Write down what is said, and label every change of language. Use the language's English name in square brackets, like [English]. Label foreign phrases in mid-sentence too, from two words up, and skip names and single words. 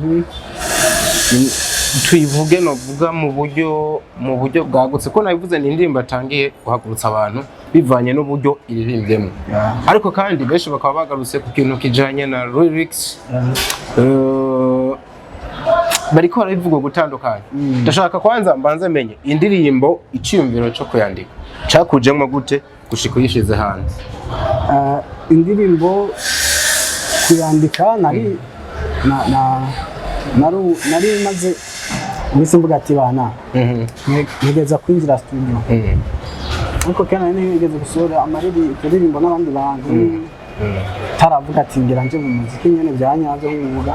[Rundi] Tuyivuge no vuga mu buryo bwagutse ko nabivuze ni indirimbo atangiye guhagurutsa abantu bivanye n'uburyo iririmbyemo. Ariko kandi benshi bakaba bagarutse ku kintu kijanye na lyrics. Bariko barabivuga gutandukanye. Ndashaka kwanza mbanze menye indirimbo iciyumviro cyo kuyandika cakujemwe gute gushika uyishize hanze. Indirimbo kuyandika nari maze nise mvuga ati bana nigeza kwinjira studio. Ariko kana nigeze gusura indirimbo n'abandi bantu taravuga ati ngira nje mu muziki nyene byanyaze nk'umuga.